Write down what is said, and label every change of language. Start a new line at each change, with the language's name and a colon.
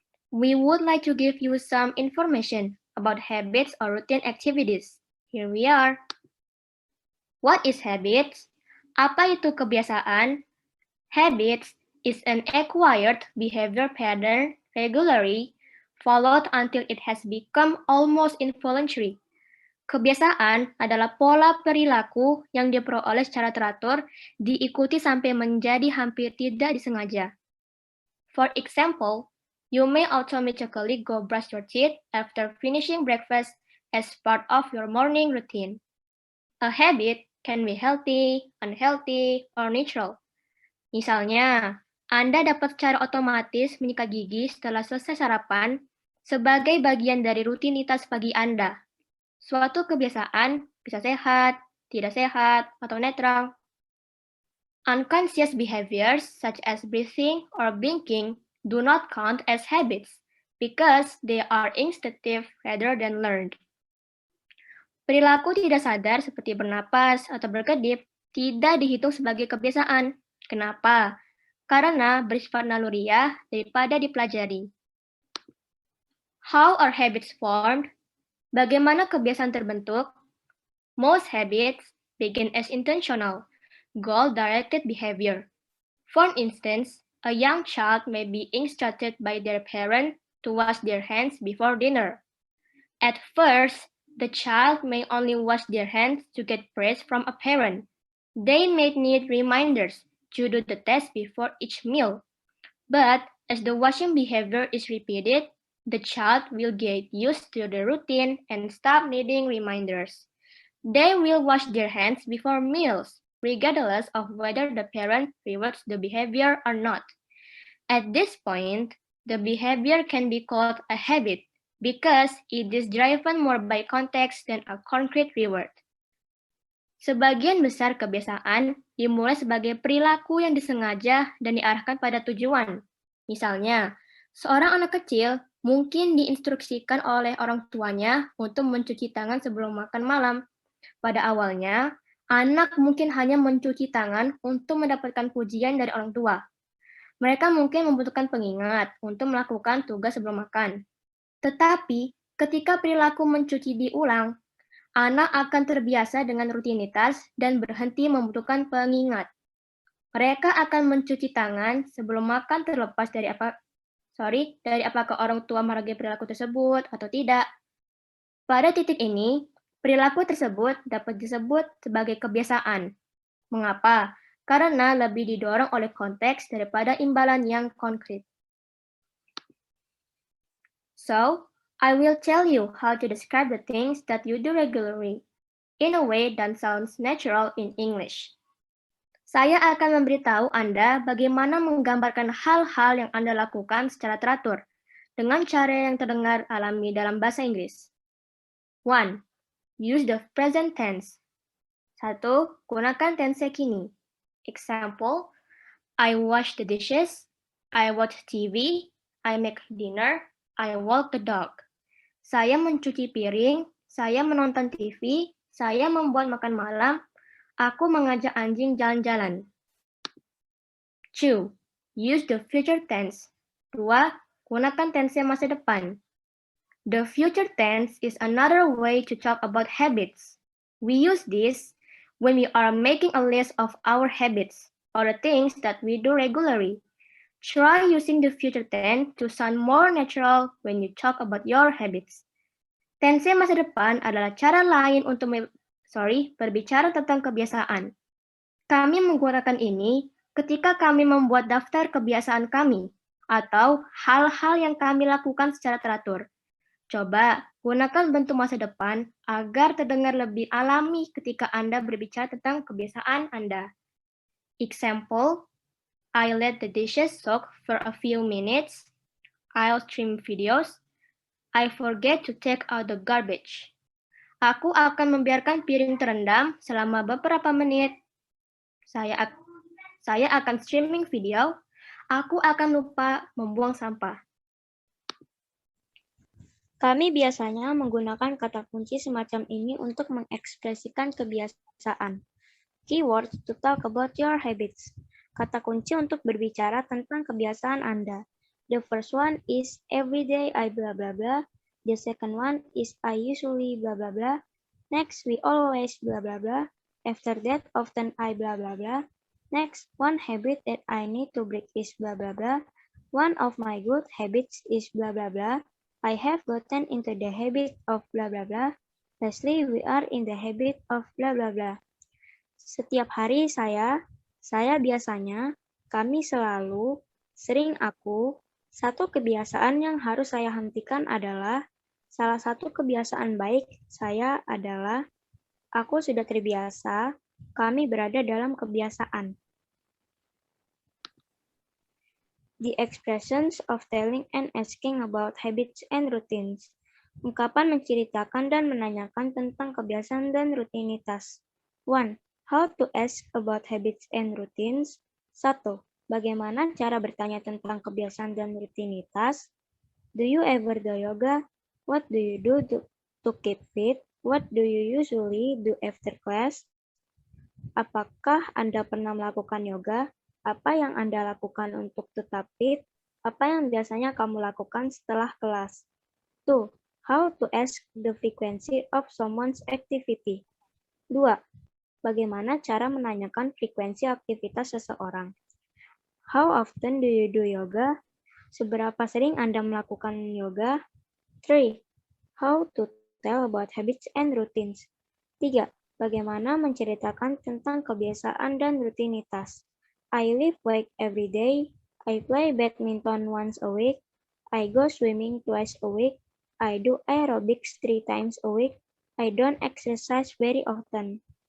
English: We would like to give you some information about habits or routine activities. Here we are. What is habits?
Indonesian: Apa itu kebiasaan?
English: Habits is an acquired behavior pattern regularly followed until it has become almost involuntary.
Indonesian: Kebiasaan adalah pola perilaku yang diperoleh secara teratur, diikuti sampai menjadi hampir tidak disengaja.
English: For example, you may automatically go brush your teeth after finishing breakfast as part of your morning routine. A habit can be healthy, unhealthy, or neutral.
Indonesian: Misalnya, Anda dapat secara otomatis menyikat gigi setelah selesai sarapan sebagai bagian dari rutinitas pagi Anda. Suatu kebiasaan bisa sehat, tidak sehat, atau netral.
English: Unconscious behaviors such as breathing or blinking do not count as habits because they are instinctive rather than learned.
Indonesian: Perilaku tidak sadar seperti bernapas atau berkedip tidak dihitung sebagai kebiasaan. Kenapa? Karena bersifat naluriah daripada dipelajari.
English: How are habits formed?
Indonesian: Bagaimana kebiasaan terbentuk?
English: Most habits begin as intentional, goal-directed behavior. For instance, a young child may be instructed by their parent to wash their hands before dinner. At first, the child may only wash their hands to get praise from a parent. They may need reminders to do the test before each meal. But as the washing behavior is repeated, the child will get used to the routine and stop needing reminders. They will wash their hands before meals, regardless of whether the parent rewards the behavior or not. At this point, the behavior can be called a habit because it is driven more by context than a concrete reward.
Indonesian: Sebagian besar kebiasaan dimulai sebagai perilaku yang disengaja dan diarahkan pada tujuan. Misalnya, seorang anak kecil mungkin diinstruksikan oleh orang tuanya untuk mencuci tangan sebelum makan malam. Pada awalnya, anak mungkin hanya mencuci tangan untuk mendapatkan pujian dari orang tua. Mereka mungkin membutuhkan pengingat untuk melakukan tugas sebelum makan. Tetapi, ketika perilaku mencuci diulang, anak akan terbiasa dengan rutinitas dan berhenti membutuhkan pengingat. Mereka akan mencuci tangan sebelum makan terlepas dari apakah orang tua menghargai perilaku tersebut atau tidak. Pada titik ini, perilaku tersebut dapat disebut sebagai kebiasaan. Mengapa? Karena lebih didorong oleh konteks daripada imbalan yang konkret.
English: So, I will tell you how to describe the things that you do regularly in a way that sounds natural in English.
Indonesian: Saya akan memberitahu Anda bagaimana menggambarkan hal-hal yang Anda lakukan secara teratur dengan cara yang terdengar alami dalam bahasa Inggris. 1.
English: Use the present tense. 1.
Indonesian: Gunakan tense kini.
English: Example, I wash the dishes, I watch TV, I make dinner, I walk the dog.
Indonesian: Saya mencuci piring, saya menonton TV, saya membuat makan malam, aku mengajak anjing jalan-jalan.
English: 2. Use the future tense. 2.
Indonesian: Gunakan tense masa depan.
English: The future tense is another way to talk about habits. We use this when we are making a list of our habits or the things that we do regularly. Try using the future tense to sound more natural when you talk about your habits.
Indonesian: Tense masa depan adalah cara lain untuk berbicara tentang kebiasaan. Kami menggunakan ini ketika kami membuat daftar kebiasaan kami atau hal-hal yang kami lakukan secara teratur. Coba gunakan bentuk masa depan agar terdengar lebih alami ketika Anda berbicara tentang kebiasaan Anda.
English: Example, I let the dishes soak for a few minutes. I'll stream videos. I forget to take out the garbage.
Indonesian: Aku akan membiarkan piring terendam selama beberapa menit. Saya akan streaming video. Aku akan lupa membuang sampah. Kami biasanya menggunakan kata kunci semacam ini untuk mengekspresikan kebiasaan.
English: Keywords to talk about your habits.
Indonesian: Kata kunci untuk berbicara tentang kebiasaan Anda.
English: The first one is every day I blah blah blah. The second one is I usually blah blah blah. Next, we always blah blah blah. After that, often I blah blah blah. Next, one habit that I need to break is blah blah blah. One of my good habits is blah blah blah. I have gotten into the habit of blah blah blah. Lastly, we are in the habit of blah blah blah.
Indonesian: Setiap hari saya biasanya, kami selalu, sering aku, satu kebiasaan yang harus saya hentikan adalah, salah satu kebiasaan baik saya adalah, aku sudah terbiasa, kami berada dalam kebiasaan.
English: The expressions of telling and asking about habits and routines.
Indonesian: Ungkapan menceritakan dan menanyakan tentang kebiasaan dan rutinitas. 1.
English: How to ask about habits and routines. 1.
Indonesian: Bagaimana cara bertanya tentang kebiasaan dan rutinitas?
English: Do you ever do yoga? What do you do to keep fit? What do you usually do after class?
Indonesian: Apakah Anda pernah melakukan yoga? Apa yang Anda lakukan untuk tetap fit? Apa yang biasanya kamu lakukan setelah kelas? 2.
English: How to ask the frequency of someone's activity.
Indonesian: 2. Bagaimana cara menanyakan frekuensi aktivitas seseorang?
English: How often do you do yoga?
Indonesian: Seberapa sering Anda melakukan yoga?
English: 3. How to tell about habits and routines. 3.
Indonesian: Bagaimana menceritakan tentang kebiasaan dan rutinitas.
English: I lift weight every day. I play badminton once a week. I go swimming twice a week. I do aerobics 3 times a week. I don't exercise very often.